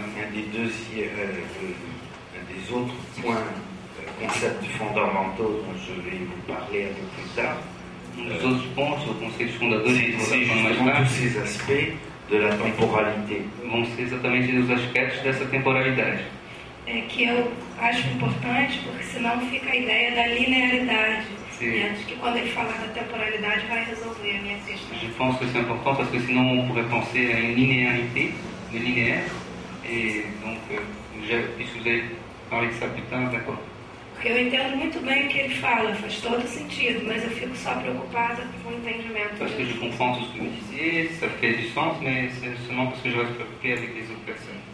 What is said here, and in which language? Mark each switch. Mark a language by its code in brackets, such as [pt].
[fr] Un des autres points, concepts fondamentaux dont je vais vous parler un peu plus tard, [pt] Um dos outros pontos, ou conceitos fundadores que [fr] c'est [pt] vou falar mais [fr] justement tous [pt] tarde, [fr] ces aspects de la temporalité. [pt] vão ser exatamente os aspectos dessa temporalidade. Que eu acho importante, porque senão fica a ideia da linearidade. Sim. Acho que quando ele falar da temporalidade vai resolver a minha questão. [fr] Je pense que c'est important parce que sinon on pourrait penser à une linéarité, de linéaire, et donc puisque vous avez parlé de ça plus tard, d'accord. [pt] Porque eu entendo muito bem o que ele fala, faz todo sentido, mas eu fico só preocupada com o entendimento. [fr] Parce que je comprends tout ce que vous disiez, ça fait du sens, mais c'est seulement parce que je reste préoccupé avec les autres personnes.